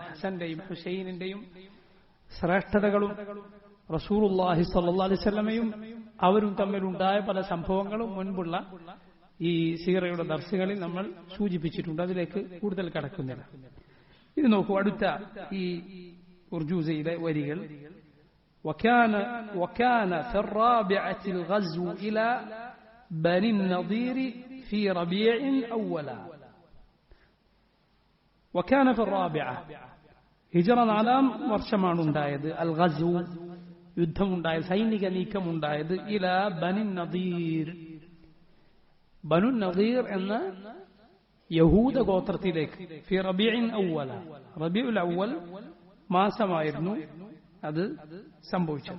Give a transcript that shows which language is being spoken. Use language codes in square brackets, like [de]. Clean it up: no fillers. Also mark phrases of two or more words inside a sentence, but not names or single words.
[ml] ഹസന്റെയും ഹുസൈനിന്റെയും ശ്രേഷ്ഠതകളും [ar] رسول الله صلى الله عليه وسلم [ml] അവരും തമ്മിലുണ്ടായ പല സംഭവങ്ങളും മുൻപുള്ള ഈ സീറയുടെ ദർസുകളിൽ നമ്മൾ സൂചിപ്പിച്ചിട്ടുണ്ട്. അതിലേക്ക് കൂടുതൽ കടക്കുന്നില്ല. ഇത് നോക്കൂ, അടുത്ത ഈ ഉർജൂസയിലെ വരികൾ. [ar] وكان في الرابعة الغزو إلى بني النضير في ربيع أولا. وكان في الرابعة [ml] ഹിജറ 4-ാം വർഷമാണ് ഉണ്ടായത് [ar] الغزو, [ml] യുദ്ധമുണ്ടായത്, സൈനിക നീക്കമുണ്ടായത്. ഇല ബനു നദീർ, ബനു നദീർ എന്ന യഹൂദ ഗോത്രത്തിലേക്ക്. ഫി റബീഉൽ അവ്വൽ, റബീഉൽ അവ്വൽ മാസമായിരുന്നു അത് സംഭവിച്ചത്.